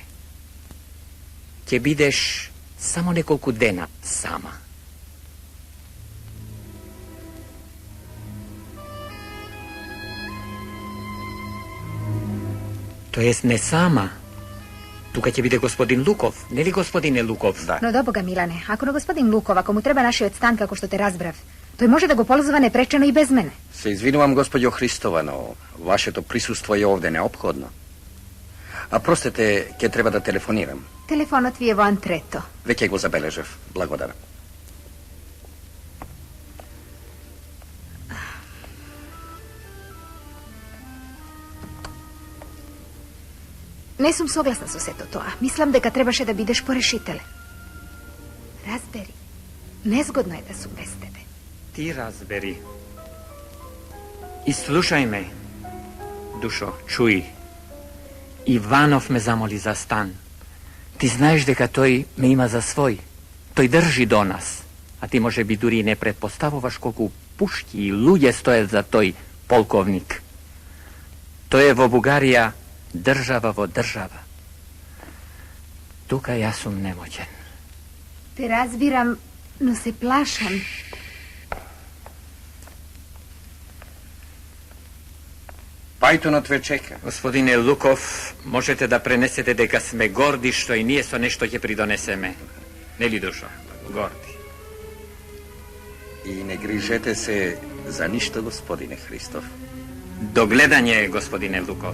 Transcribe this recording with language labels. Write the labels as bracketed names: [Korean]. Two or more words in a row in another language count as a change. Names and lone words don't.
[Macedonian] Ќе бидеш само неколку дена сама. Тоест не сама. Тука ќе биде господин Луков, нели господине Луков? Да. Но добога, Милане, ако на господин Луков, ако му треба нашиот стан како што те разбрав, то је може да го ползова непречено и без мене. Се извинувам, госпожо Христова, но вашето присуство е овде неопходно. А простете, ќе треба да телефонирам. Телефонот ви је во антрето. Веќе го забележав. Благодарам. Не сум согласна со сето тоа. Мислам дека требаше да бидеш порешителен. Разбери, незгодно е да сум без тебе. Ти разбери. И слушај ме, Душо, чуј. Иванов ме замоли за стан. Ти знаеш дека тој ме има за свој. Тој држи до нас. А ти може би дури не предпоставуваш колку пушки и луѓе стоят за тој полковник. Тој е во Бугарија држава во држава. Тука јас сум немоćен. Те разбирам, но се плашам. Пајтонот ве чека. Господине Луков, можете да пренесете дека сме горди што и ние со нешто ќе придонесеме. Нели, Душо? Горди. И не грижете се за ништо, господине Христов. До гледање, господине Луков.